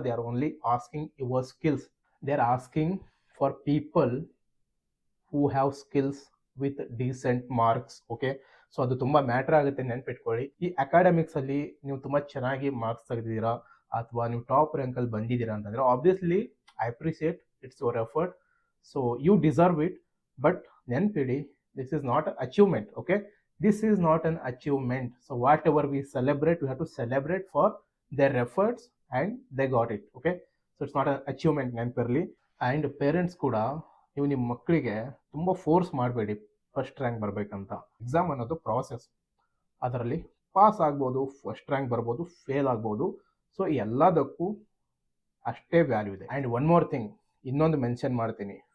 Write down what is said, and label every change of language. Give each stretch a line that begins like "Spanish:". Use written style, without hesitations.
English: They are only asking your skills. They are asking for people who have skills with decent marks.
Kannada: Okay, so ಅದು ತುಂಬ matter ಆಗುತ್ತೆ, ನೆನ್ಪಿಟ್ಕೊಳ್ಳಿ. ಈ ಅಕಾಡೆಮಿಕ್ಸಲ್ಲಿ ನೀವು ತುಂಬ ಚೆನ್ನಾಗಿ ಮಾರ್ಕ್ಸ್ ತೆಗೆದಿದ್ದೀರಾ, ಅಥವಾ ನೀವು ಟಾಪ್ ರ್ಯಾಂಕಲ್ಲಿ ಬಂದಿದ್ದೀರಾ ಅಂತಂದರೆ
English: Obviously I appreciate, it's your effort. So you deserve it.
Kannada: But ನೆನ್ಪಿಡಿ,
English: This is not achievement. Okay, this is not an achievement. So whatever we celebrate, we have to celebrate for their efforts and they got it. Okay, so it's not an achievement
Kannada: ನೆನಪಿರಲಿ. And parents ಕೂಡ ನೀವು ನಿಮ್ಮ ಮಕ್ಕಳಿಗೆ ತುಂಬ force ಮಾಡಬೇಡಿ first rank ಬರಬೇಕಂತ. Exam ಅನ್ನೋದು process, ಅದರಲ್ಲಿ ಪಾಸ್ ಆಗ್ಬೋದು, ಫಸ್ಟ್ ರ್ಯಾಂಕ್ ಬರ್ಬೋದು, ಫೇಲ್ ಆಗ್ಬೋದು. ಸೊ ಎಲ್ಲದಕ್ಕೂ ಅಷ್ಟೇ ವ್ಯಾಲ್ಯೂ ಇದೆ.
English: and one more thing,
Kannada: ಇನ್ನೊಂದು ಮೆನ್ಷನ್ ಮಾಡ್ತೀನಿ.